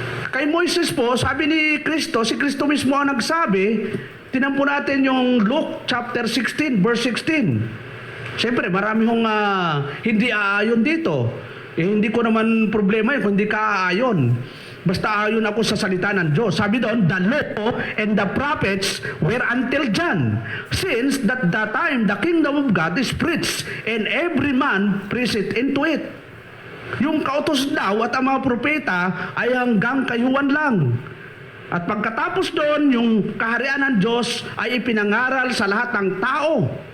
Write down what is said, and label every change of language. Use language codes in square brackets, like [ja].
[tl] Kay Moises po, sabi ni Kristo, si Kristo mismo ang nagsabi, tinan po natin yung Luke chapter 16, verse 16. Siyempre, marami hong hindi aayon dito. Hindi ko naman problema yun kung hindi ka aayon. Basta ayon ako sa salita ng Diyos. Sabi doon, [en] the law and the prophets were until John. Since that the time the kingdom of God is preached, and every man preacheth into it. [tl] Yung kautos daw at ang mga propeta ay hanggang kayuan lang. At pagkatapos doon, yung kaharian ng Diyos ay ipinangaral sa lahat ng tao.